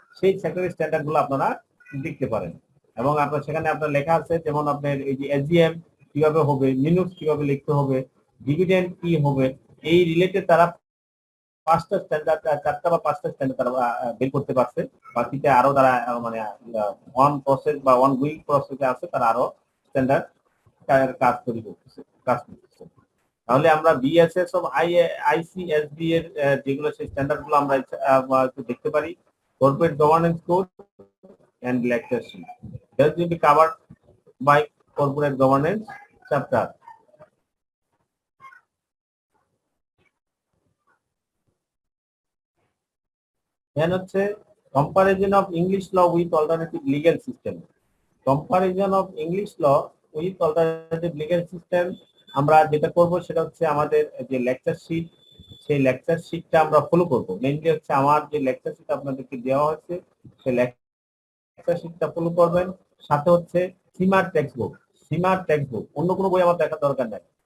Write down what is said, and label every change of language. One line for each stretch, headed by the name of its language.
Bangla: সেই সেক্টরের স্ট্যান্ডার্ড গুলো আপনারা দেখতে পারেন। এবং আপনার সেখানে আপনার লেখা আছে, যেমন আপনার এই যে এসজিএম কিভাবে হবে, মিনুটস কিভাবে লিখতে হবে, ডিভিডেন্ড কি হবে, এই রিলেটেড তারা 5টা স্ট্যান্ডার্ড, 4টা বা 5টা স্ট্যান্ডার্ড তারা বের করতে পারছে। বাকিতে আরো তারা মানে অন প্রসেস বা অন গোয়িং প্রসেসে আছে, তারা আরো স্ট্যান্ডার্ড কাজ তৈরি করতেছে, কাজ করতেছে। তাহলে আমরা বিএসএস অফ আইসিএসবি এর যেগুলো সেই স্ট্যান্ডার্ড গুলো আমরা একটু দেখতে পারি।
English: Corporate governance code and lecture sheet that will be covered by corporate governance chapter. Then
Bangla: হচ্ছে
English: comparison of English law with alternative legal system. Comparison of English law with alternative legal system
Bangla: আমরা যেটা করব সেটা হচ্ছে আমাদের যে lecture sheet, সেই lecture শিটটা আমরা ফলো করব। মেইনলি হচ্ছে আমার যে লেকচার শিট আপনাদেরকে দেওয়া হয়েছে সেই লেকচার শিটটা ফলো করবেন। সাথে হচ্ছে সীমার টেক্সট বুক, সীমার টেক্সট বুক, অন্য কোনো বই আমার দেখার দরকার নাই।